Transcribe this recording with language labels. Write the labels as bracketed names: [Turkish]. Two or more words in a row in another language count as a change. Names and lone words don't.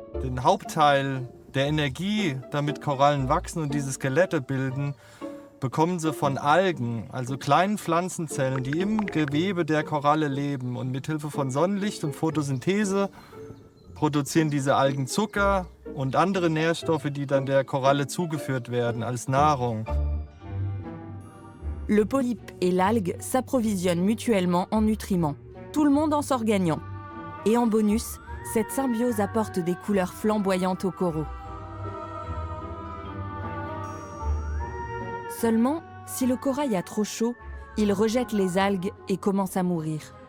[German] Den Hauptteil der Energie, damit Korallen wachsen und diese Skelette bilden, bekommen sie von Algen, also kleinen Pflanzenzellen, die im Gewebe der Koralle leben. Und mit Hilfe von Sonnenlicht und Photosynthese produzieren diese Algen Zucker und andere Nährstoffe, die dann der Koralle zugeführt werden als Nahrung. [French] Le polype et l'algue s'approvisionnent mutuellement en nutriments. Tout le monde en sort gagnant. Et en bonus, cette symbiose apporte des couleurs flamboyantes aux coraux. Seulement, si le corail a trop chaud, il rejette les algues et commence à mourir.